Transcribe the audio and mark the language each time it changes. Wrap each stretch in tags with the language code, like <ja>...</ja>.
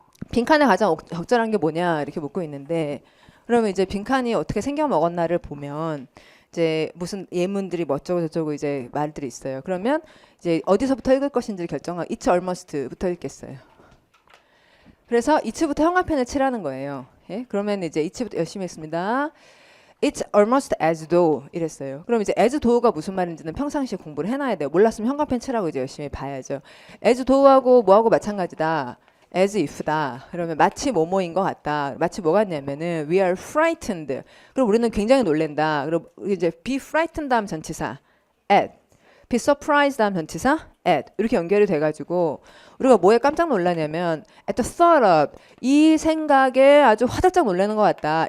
<ko>빈칸에 가장 적절한 게 뭐냐 이렇게 묻고 있는데 그러면 이제 빈칸이 어떻게 생겨 먹었나를 보면 이제 무슨 예문들이 뭐 어쩌고 저쩌고 이제 말들이 있어요. 그러면 이제 어디서부터 읽을 것인지를 결정하고</ko> <en>it's almost</en> <ko>부터 읽겠어요. 그래서 it부터 형광펜을 칠하는 거예요. 예? 그러면 이제 it부터 열심히 했습니다.</ko> <en>It's almost as though</en> <ko>이랬어요. 그럼 이제 as though가 무슨 말인지는 평상시에 공부를 해놔야 돼요. 몰랐으면 형광펜 칠하고 이제 열심히 봐야죠. as though하고 뭐하고 마찬가지다. as if다. 그러면 마치 뭐뭐인 것 같다. 마치 뭐 같냐면은</ko> <en>we are frightened.</en> <ko>그럼 우리는 굉장히 놀랜다. 그럼 이제 be frightened 다음 전치사 at, be surprised 다음 전치사 at 이렇게 연결이 돼가지고 우리가 뭐에 깜짝 놀라냐면</ko> <en>at the thought of</en> <ko>이 생각에 아주 화들짝 놀라는 것 같다.</ko>